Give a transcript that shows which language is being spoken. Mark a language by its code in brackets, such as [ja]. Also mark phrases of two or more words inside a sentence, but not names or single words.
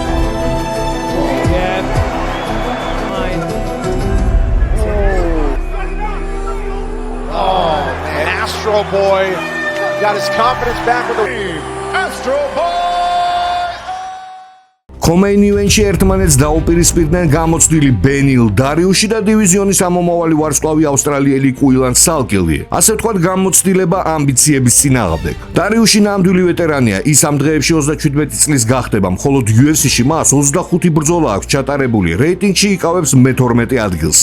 [en] Yeah. Fine. And Astro Boy Got his confidence back with the Astro Boy. Main event- [ka] ში ერთმანეთს დაუპირისპირდნენ გამოცდილი ბენილ დარიუში და დივიზიონის ამომავალი ვარსკვლავი ავსტრალიელი კუილან სალკილდი. ასე ვთქვათ, გამოცდილება ამბიციების წინააღმდეგ. დარიუში ნამდვილი ვეტერანია, ის ამ დღეებში 37 წლის გახდება, მხოლოდ UFC-ში მას 25 ბრძოლა აქვს ჩატარებული, რეიტინგში იკავებს მე-12 ადგილს.